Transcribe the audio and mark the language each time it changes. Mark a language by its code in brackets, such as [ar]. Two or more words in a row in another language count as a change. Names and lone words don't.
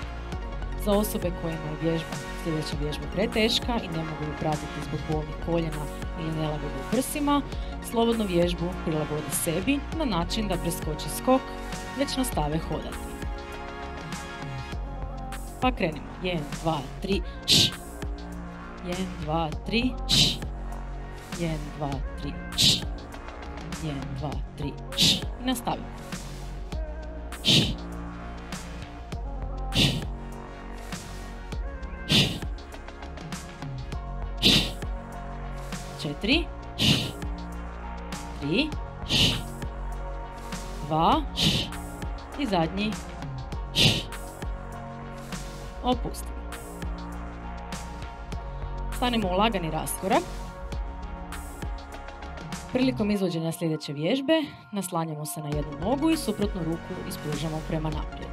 [hr] Za osobe kojima je sljedeća vježba preteška i ne mogu ju pratiti zbog bolnih koljena ili nelagode u prsima, slobodno vježbu prilagode sebi na način da preskoči skok, već nastave hodati. Pa krenimo. 1, 2, 3, š. 1, 2, 3, š. 1, 2, 3, š. 1, 2, 3, š. I nastavimo. Š. Š. Š. Š. 4, š. 3, š. 2, š. I zadnji š. Opustimo. Stanemo u lagani raskorak. Prilikom izvođenja sljedeće vježbe naslanjamo se na jednu nogu i suprotnu ruku ispružamo prema naprijed.